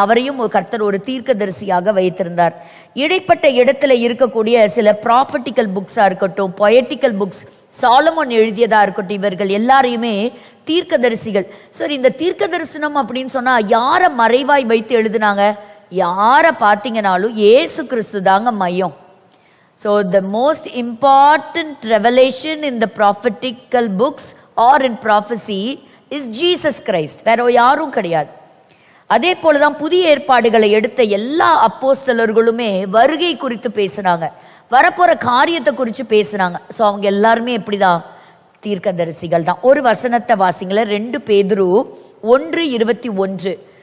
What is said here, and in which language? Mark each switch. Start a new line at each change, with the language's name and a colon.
Tamil: அவரையும் கர்த்தர் ஒரு தீர்க்கதரிசியாக வைத்திருந்தார். இடைப்பட்ட இடத்துல இருக்கக்கூடிய சில ப்ராஃபட்டிக்கல் புக்ஸா இருக்கட்டும், பொயட்டிக்கல் புக்ஸ், சாலமோன் எழுதியதா இருக்கட்டும், இவர்கள் எல்லாரையுமே தீர்க்கதரிசிகள். சரி, இந்த தீர்க்க தரிசனம் அப்படின்னு சொன்னா யார மறைவாய் வைத்து எழுதினாங்க? யார பார்த்தீங்கன்னாலும் ஏசு கிறிஸ்து தாங்க மையம்.
English: So the most important revelation in the prophetical books or in prophecy is Jesus Christ.
Tamil: வேற யாரும் கிடையாது. அதே போலதான் புதிய ஏற்பாடுகளை எடுத்த எல்லா அப்போஸ்தலர்களுமே வருகை குறித்து பேசினாங்க, வரப்போற காரியத்தை குறித்து பேசினாங்க. ஸோ அவங்க எல்லாருமே எப்படிதான்? தீர்க்கதரிசிகள் தான். ஒரு வசனத்தை வாசிங்கள, 2 பேதுரு 1:21.